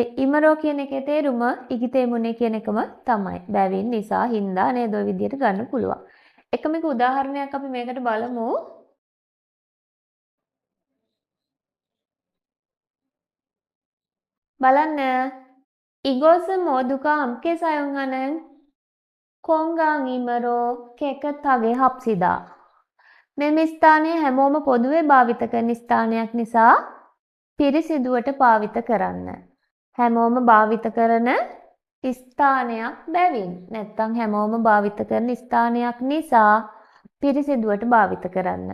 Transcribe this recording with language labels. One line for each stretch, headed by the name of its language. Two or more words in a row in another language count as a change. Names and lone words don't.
Sinhala: ඉමරෝ කියන එකේ තේරුම ඉගිතේමුනේ කියන එකම තමයි. බැවින් නිසා හින්දා නේද ඔය විදිහට ගන්න පුළුවන්. එකම එක උදාහරණයක් අපි මේකට බලමු. බලන්න.
Korean: 이것은 모두가 함께 사용하는 건강이므로 깨끗하게 합시다.
Sinhala: මේ ස්ථානය හැමෝම පොදුවේ භාවිත කරන ස්ථානයක් නිසා පිරිසිදුවට භාවිත කරන්න. හැමෝම භාවිත කරන ස්ථානයක් බැවින් නැත්තම් හැමෝම භාවිත කරන ස්ථානයක් නිසා පිරිසිදුවට භාවිත කරන්න.